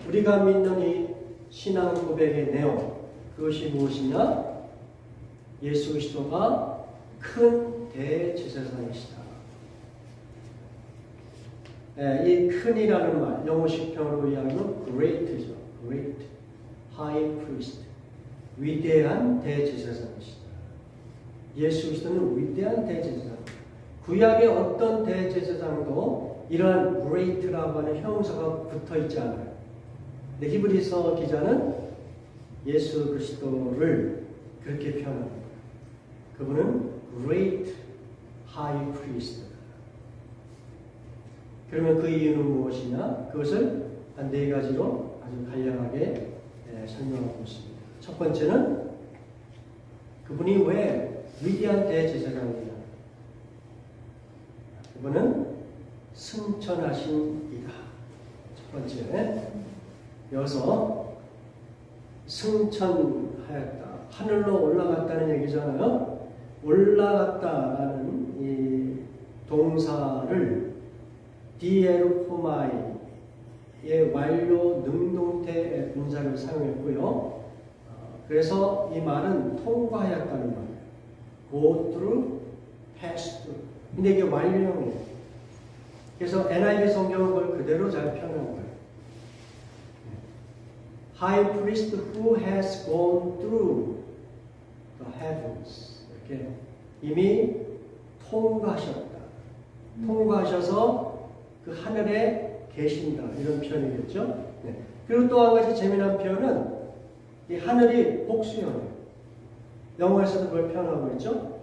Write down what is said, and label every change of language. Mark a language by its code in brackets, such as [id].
[ko] 우리가 믿는 이 신앙 고백의 내용, 그것이 무엇이냐? 예수 그리스도가 큰 대제사장이시다. 이 큰이라는 말, 영어식 표현으로 이야기하면 great죠. [en] great, high priest, [ko] 위대한 대제사장이시다. 예수 그리스도는 위대한 대제사장. 구약의 어떤 대제사장도 이러한 great라고 하는 형용사가 붙어 있지 않아요. 근데 히브리서 기자는 예수 그리스도를 그렇게 표현합니다. 그분은 [en] great high priest. [ko] 그러면 그 이유는 무엇이냐? 그것을 한 4가지로 아주 간략하게 설명하고 있습니다. 첫 번째는 그분이 왜 위대한 대제사장이냐? 그분은 승천하신 이다. 첫 번째. 여기서 승천하였다. 하늘로 올라갔다는 얘기잖아요. 올라갔다라는 이 동사를 디에르포마이의 완료 능동태 분사를 사용했고요. 그래서 이 말은 통과하였다는 말이에요. [en] Go through, pass through. [ko] 근데 이게 완료형이에요. 그래서 NIV 성경은 그걸 그대로 잘 표현한 거예요. [en] High priest who has gone through the heavens. [ko] 이렇게 이미 통과하셨다. 통과하셔서 그 하늘에 계신다. 이런 표현이겠죠. 네. 그리고 또 한 가지 재미난 표현은 이 하늘이 복수형이에요. 영어에서도 그걸 표현하고 있죠.